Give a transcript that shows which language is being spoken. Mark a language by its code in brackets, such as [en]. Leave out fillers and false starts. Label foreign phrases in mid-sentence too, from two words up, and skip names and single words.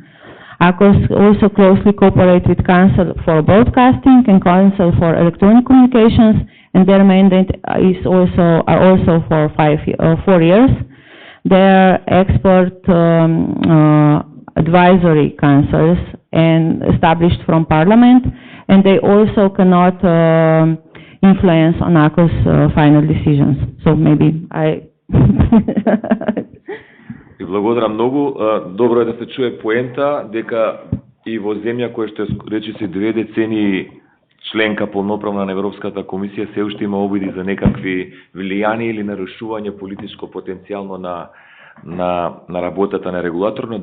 [en] ACOS also closely cooperate with Council for Broadcasting and Council for Electronic Communications, and their mandate is also for 4 years. They are expert advisory councils and established from Parliament, and they also cannot influence on ACOS final decisions. So maybe I... [mk] И благодарам многу. Добро е да се чуе поента дека и во земја која што речиси 2 децении членка полноправна на Европската комисија се уште има обиди за некакви влијани или нарушување политичко потенцијално на работата на регулаторно.